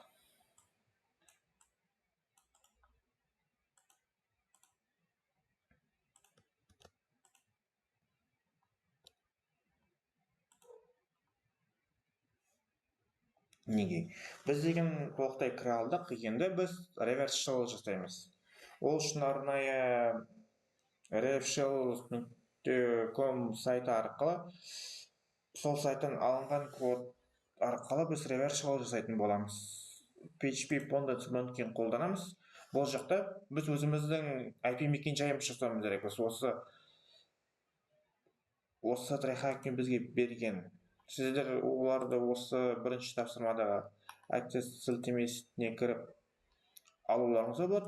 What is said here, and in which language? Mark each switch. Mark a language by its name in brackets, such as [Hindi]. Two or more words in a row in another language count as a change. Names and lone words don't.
[Kazakh] Неге? Біз деген толықтай кіре алдық, енді біз [English] reverse shell [Kazakh] жасаймыз. Ол үшін арнайы revshell.com сайты арқылы, сол сайттан алынған код арқылы біз [English] reverse shell [Kazakh] жасайтын боламыз. PHP Pondance Monkey қолданамыз. Бұл жақта біз өзіміздің IP мекен-жайымызды жасауымыз керек. Осы трайхакпен бізге берген. Сіздер оларды осы бірінші тапсырмадағы access сілтемесіне кіріп алуларыңызға болады.